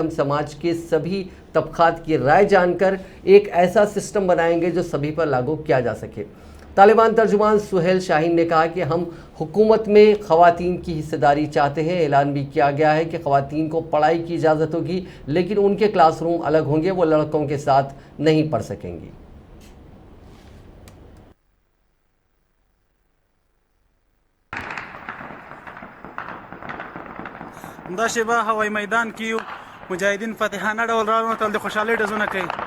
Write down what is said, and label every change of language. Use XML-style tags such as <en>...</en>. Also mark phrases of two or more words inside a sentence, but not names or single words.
<ur>ہم سماج کے سبھی طبقات کی رائے جان کر ایک ایسا سسٹم بنائیں گے جو سبھی پر لاگو کیا جا سکے. طالبان ترجمان سہیل شاہین نے کہا کہ ہم حکومت میں خواتین کی حصہ داری چاہتے ہیں. اعلان بھی کیا گیا ہے کہ خواتین کو پڑھائی کی اجازت ہوگی، لیکن ان کے کلاس روم الگ ہوں گے، وہ لڑکوں کے ساتھ نہیں پڑھ سکیں گی.</ur> <ps>دا شیبه هوایي میدان کې مجاهدین فاتحانه ډول راوتل، د خوشحالۍ ډزونه کوي.</ps>